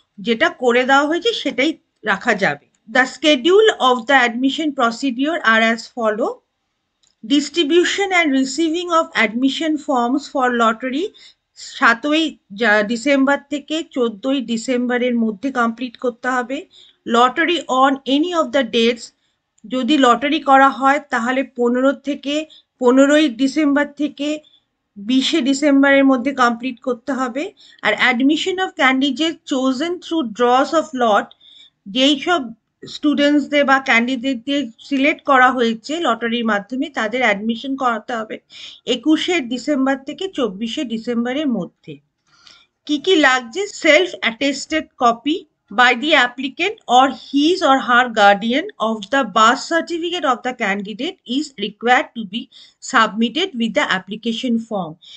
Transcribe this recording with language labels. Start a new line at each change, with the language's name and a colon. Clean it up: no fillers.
Bangla: যেটা করে দেওয়া হয়েছে সেটাই রাখা যাবে।
English: The schedule of the admission procedure are as follow. Distribution and receiving of admission forms for lottery
Bangla: 7ই December থেকে 14ই ডিসেম্বরের মধ্যে কমপ্লিট করতে হবে।
English: lottery on any of the dates,
Bangla: যদি লটারি করা হয় তাহলে 15ই ডিসেম্বর থেকে 20শে ডিসেম্বরের মধ্যে কমপ্লিট করতে হবে। আর
English: admission of candidate chosen through draws of lot,
Bangla: যেই সব স্টুডেন্টসদের বা ক্যান্ডিডেটদের সিলেক্ট করা হয়েছে লটারির মাধ্যমে তাদের অ্যাডমিশন করাতে হবে 21শে ডিসেম্বর থেকে 24শে ডিসেম্বরের মধ্যে। কি কি লাগছে?
English: Self attested copy by the applicant or his or her guardian of the birth certificate of the candidate is required to be submitted with the application form.